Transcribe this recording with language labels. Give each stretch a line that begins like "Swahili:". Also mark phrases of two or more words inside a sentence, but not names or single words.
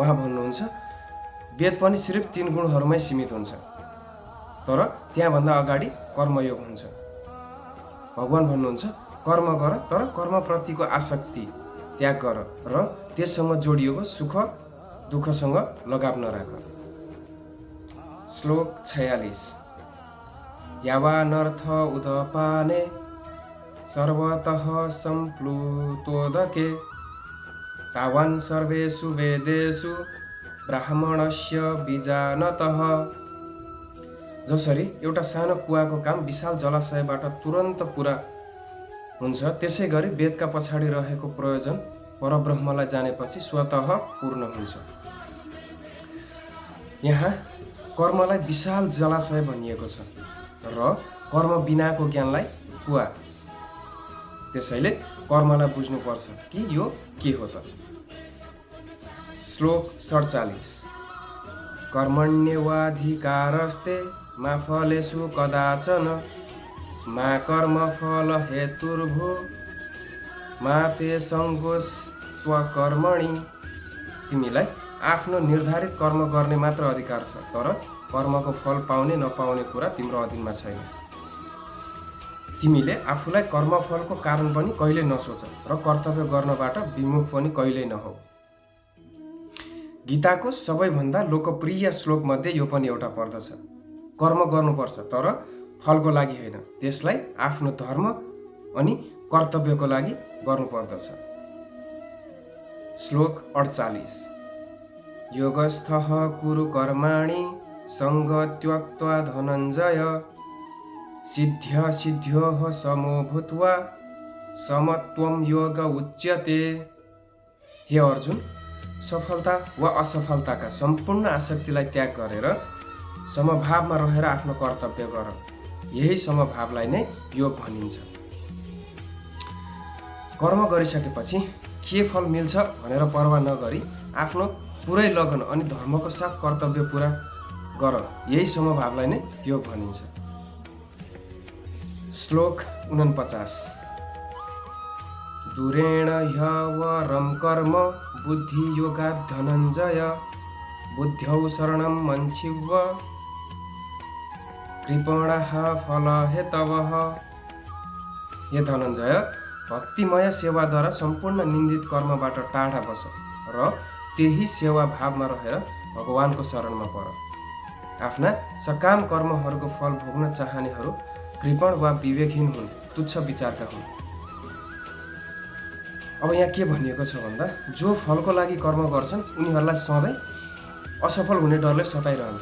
Nepali: उहाँ भन्नुहुन्छ वेद पनि सिर्फ 3 गुणहरूमै सीमित हुन्छ, तर त्यहाँभन्दा अगाडि कर्मयोग हुन्छ। भगवान भन्नुहुन्छ कर्म गर, तर कर्मप्रतिको आसक्ति त्याग गर र त्यससँग जोडिएको सुख दुःखसँग लगाव नराख। श्लोक 46।
Sanskrit: यावानर्थ उदपाने सर्वतः सम्प्लुतोदके तावान् सर्वेषु वेदेषु ब्राह्मणस्य बीजानतः।
Nepali: जसरी एउटा सानो कुवाको काम विशाल जलाशयबाट तुरन्त पुरा हुन्छ, त्यसै गरी वेदका पछाडि रहेको प्रयोजन परब्रह्मलाई जानेपछि स्वतः पूर्ण हुन्छ। यहाँ कर्मलाई विशाल जलाशय भनिएको छ र कर्म बिनाको ज्ञानलाई कुवा। त्यसैले कर्मलाई बुझ्नुपर्छ कि यो के हो त। श्लोक 47।
Sanskrit: कर्मण्येवाधिकारस्ते मा फलेषु कदाचन मा कर्मफल हेतुर्भू मा ते सङ्गोस्त्वकर्मणि।
Nepali: तिमीलाई आफ्नो निर्धारित कर्म गर्ने मात्र अधिकार छ, तर कर्मको फल पाउने नपाउने कुरा तिम्रो अधीनमा छैन। तिमीले आफूलाई कर्मफलको कारण पनि कहिल्यै नसोच र कर्तव्य गर्नबाट विमुख पनि कहिल्यै नहौ। गीताको सबैभन्दा लोकप्रिय श्लोक मध्ये यो पनि एउटा पर्दछ। कर्म गर्नुपर्छ तर फलको लागि होइन, त्यसलाई आफ्नो धर्म अनि कर्तव्यको लागि गर्नुपर्दछ। श्लोक 48।
Sanskrit: योगस्थः कुरु कर्माणि सङ्गत्याक्त्वा धनञ्जय सिद्ध्य सिद्ध्योः समो भूत्वा समत्वं योग उच्यते।
Nepali: हे अर्जुन, सफलता वा असफलताका सम्पूर्ण आसक्तिलाई त्याग गरेर समभावमा रहेर आफ्नो कर्तव्य गर। यही समभावलाई नै योग भनिन्छ। कर्म गरिसकेपछि के फल मिल्छ भनेर परवाह नगरी आफ्नो पुरै लगन अनि धर्मको साथ कर्तव्य पुरा गर। यही समभावलाई नै योग भनिन्छ। श्लोक 49।
Sanskrit: दूरेण ह्यवरं कर्म बुद्धियोगात् धनञ्जय बुद्ध्यौ शरणं मन्चिव्य कृपणः फलहेतवः।
Nepali: हे धनञ्जय, भक्तिमय सेवाद्वारा सम्पूर्ण निन्दित कर्मबाट टाढा बस र त्यही सेवा भावमा रहेर भगवानको शरणमा पर। आफ्ना सकाम कर्महरूको फल भोग्न चाहनेहरू कृपण वा विवेकहीन हुन्, तुच्छ विचारका हुन्। अब यहाँ के भनिएको छ भन्दा, जो फलको लागि कर्म गर्छन् उनीहरूलाई सधैँ असफल हुने डरले सताइरहन्छ।